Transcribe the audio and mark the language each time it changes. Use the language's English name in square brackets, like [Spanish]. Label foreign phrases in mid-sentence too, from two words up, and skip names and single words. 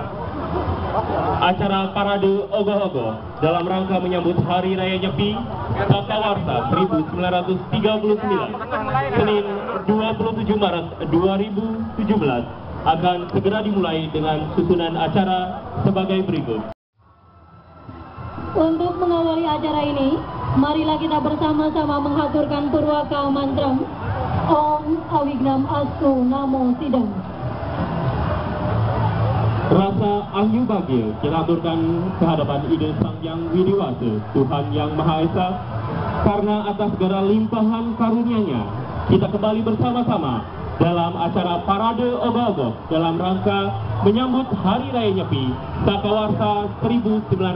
[Indonesian] Acara Parade Ogoh-Ogoh dalam rangka menyambut Hari Raya Nyepi Sakawarsa 1939 Senin 27 Maret 2017 akan segera dimulai dengan susunan acara sebagai berikut. Untuk mengawali acara ini, marilah kita bersama-sama menghaturkan Purwaka Mantram [Sanskrit] Om Awignam Astu Namo Sidam. [Indonesian] Rasa ahyu bagil kita aturkan kehadapan Ide Sang Yang Widiwasa, Tuhan Yang Maha Esa, karena atas segala limpahan karunia-Nya kita kembali bersama-sama dalam acara Parade Ogoh-Ogoh dalam rangka menyambut Hari Raya Nyepi Sakawarsa 1939.